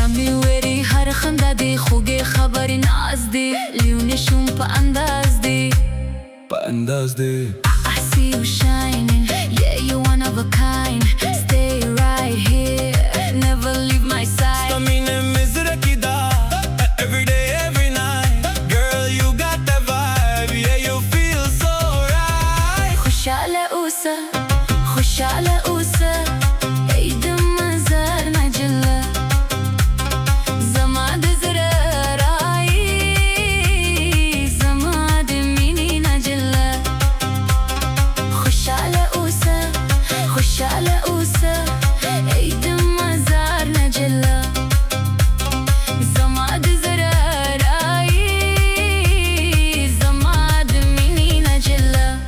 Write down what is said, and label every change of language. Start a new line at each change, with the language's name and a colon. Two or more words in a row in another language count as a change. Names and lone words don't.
Pashto: مې وېري هر خندا دې خوږې خبرې ناز دې لیونی شوم په انداز دې
English: I see you shining yeah you're one of a kind stay right here never leave my side
Pashto: ستا مینه مې زړه کې ده
English: every day every night girl you got that vibe yeah you feel so right
Pashto: خوشاله اوسه خوشاله اوسه ای د مزار نجله زما د زړه رایې زما د مینې نجله خوشاله اوسه خوشاله اوسه ای د مزار نجله زما د زړه رایې زما د مینې نجله